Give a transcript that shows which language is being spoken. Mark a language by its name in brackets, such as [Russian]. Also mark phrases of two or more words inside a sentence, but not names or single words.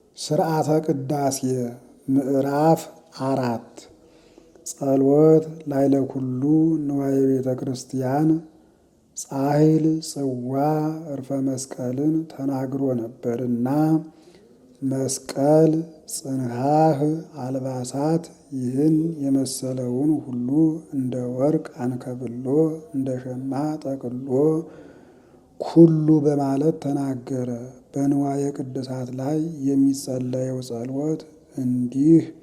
[Geez] ስርዓተ ቅዳሴ ምዕራፍ 4 ጸሎት ላዕለ ኩሉ ንዋየ ቤተ [Amharic] ክርስቲያን ጻሕል ጽዋ ዕርፈ መስቀልን ተናግሮ ነበርና መስቀል ጽንሐህ አልባሳት ይህን የመሰለውን ሁሉ እንደ ወርቅ አንከብሎ እንደ ሸማ ጠቅሎ ኩሉ በማለት ተናገረ። በንዋየ ቅድሳት ላይ የሚጸለየው ጸሎት እንዲህ